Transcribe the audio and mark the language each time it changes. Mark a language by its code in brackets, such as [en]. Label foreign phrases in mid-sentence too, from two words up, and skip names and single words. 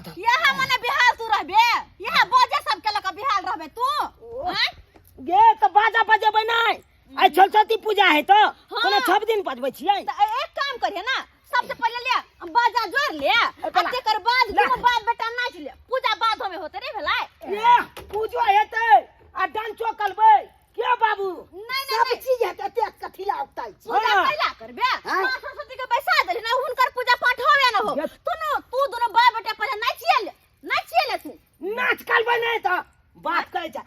[mai] यहाँ मने बिहार तू रहबे, यहाँ बाजे सब के लका बिहार रहबे तू। हैं गे तो बाजा बजेबै नै। आई सरस्वती पूजा है तो कोनो 6 दिन बजबै छियै। त एक काम करिए ना, सबसे पहले ले बाजा जोड़ ले आ तेकर बाद दुनू बाप बेटा नाच ले। पूजा बाद में होते रे भेलै। ये पूजा हेतै आ डांसो करबै के बाबू। नहीं सब चीज हेतै ते कथी ला उताई छी। पूजा पहिला करबे माँ सरस्वती के बैसा देली ना, हुनकर पूजा पाठ होवे ना हो। तू दोनों बाप बेटा पहले नाचिए ले तू। नाच करबै नै तो बात कहै छ।